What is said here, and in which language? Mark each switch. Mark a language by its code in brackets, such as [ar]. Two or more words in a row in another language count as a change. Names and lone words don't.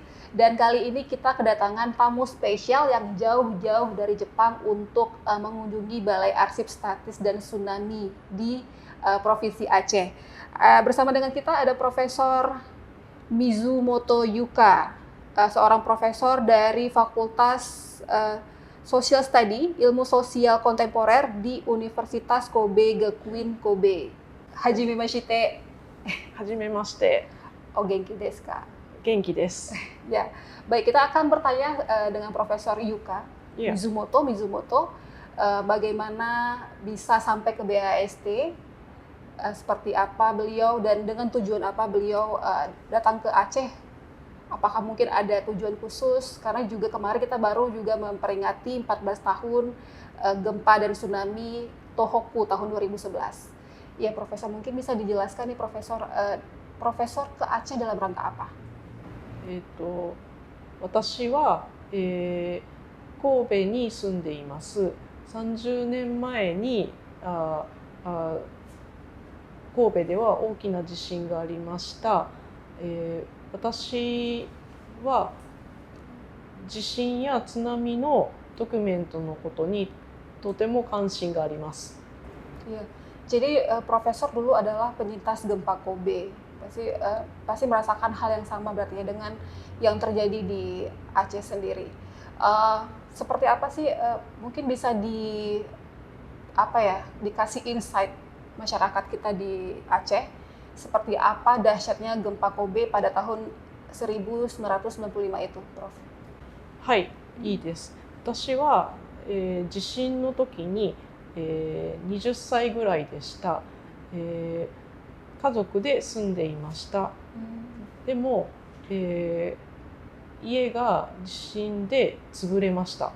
[id] Dan kali ini kita kedatangan tamu spesial yang jauh-jauh dari Jepang untuk mengunjungi Balai Arsip Statis dan Tsunami di Provinsi Aceh. Bersama dengan kita ada Profesor Mizumoto Yuka, seorang profesor dari Fakultas [en] Social Study, [id] Ilmu Sosial Kontemporer di Universitas Kobe Gakuin Kobe. [ja] はじめまして. はじめまして. お元気ですか? 元気です. [id] Ya, baik, kita akan bertanya dengan Profesor Yuka Mizumoto, bagaimana bisa sampai ke BAST, seperti apa beliau dan dengan tujuan apa beliau datang ke Aceh. Apakah mungkin ada tujuan khusus? Karena juga kemarin kita baru juga memperingati 14 tahun gempa dan tsunami Tohoku tahun 2011. Ya, Profesor, mungkin bisa dijelaskan nih Profesor ke Aceh dalam rangka apa? [ja] 私は、神戸に住んでいます。30年前に神戸では大きな地震がありました。私は地震や津波のドキュメントのことにとても関心があります。 [id] Ya, jadi Profesor dulu adalah penyintas gempa Kobe. Pasti merasakan hal yang sama berarti ya dengan yang terjadi di Aceh sendiri. Seperti apa sih mungkin bisa dikasih insight masyarakat kita di Aceh, seperti apa dahsyatnya gempa Kobe pada tahun 1995 itu, Prof? [ja] はい、いいです。私は、地震の時に、20歳ぐらいでした。家族で住んでいました。でも、家が地震で潰れました。